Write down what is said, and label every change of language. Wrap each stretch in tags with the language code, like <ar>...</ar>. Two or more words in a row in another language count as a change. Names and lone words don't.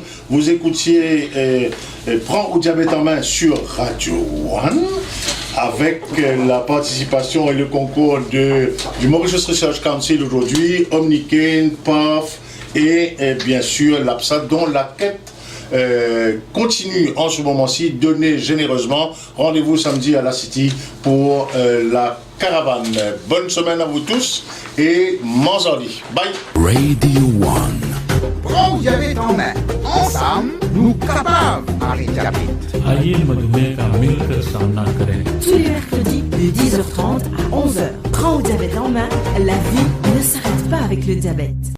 <fr>Vous écoutiez Prends au diabète en main sur Radio One avec la participation et le concours du Mauritius Research Council aujourd'hui, Omnicaine, PAF et bien sûr l'APSA, dont la quête continue en ce moment-ci. Donnez généreusement. Rendez-vous samedi à la City pour la caravane. Bonne semaine à vous tous et Manzali. Bye. Radio One. Prends au diabète en main. Ensemble, nous capables d'arrêter le diabète.</fr> <hi>आइए मधुमेह का मिलकर सामना करें.</hi> <fr>Tous les mercredis de 10h30 à 11h. Prends au diabète en main, la vie ne s'arrête pas avec le diabète.</fr>